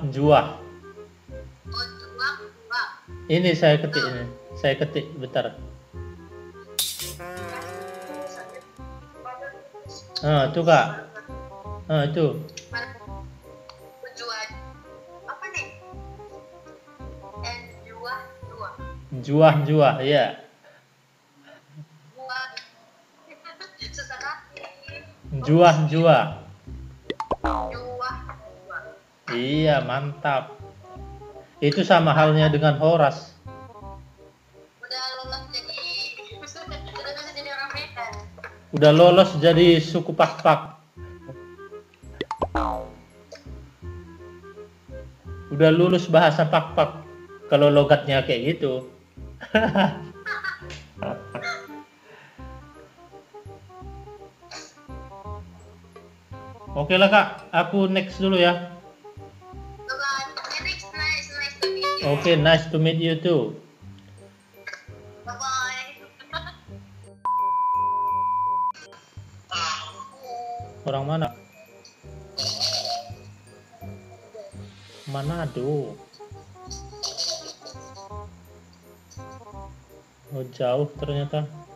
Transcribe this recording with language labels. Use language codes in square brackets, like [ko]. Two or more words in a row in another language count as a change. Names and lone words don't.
[id] Oh, juang. Ini saya ketik ini. Saya ketik bentar. Tuh Kak. Itu. Tujuan. Apa nih? Juah. Juah-Juah, ya. Juah. Susah hati. Juah-Juah. Juah. Iya, mantap. Itu sama halnya dengan Horas. Udah lolos jadi udah bisa jadi orang Medan. Udah lolos jadi suku Pak. Udah lulus bahasa Pak. Kalau logatnya kayak gitu. Oke lah Kak, aku next dulu ya. [en] Bye-bye. Nice to meet you. Oke, nice to meet you too. Bye-bye. [id] Orang mana? Manado. Oh, jauh ternyata.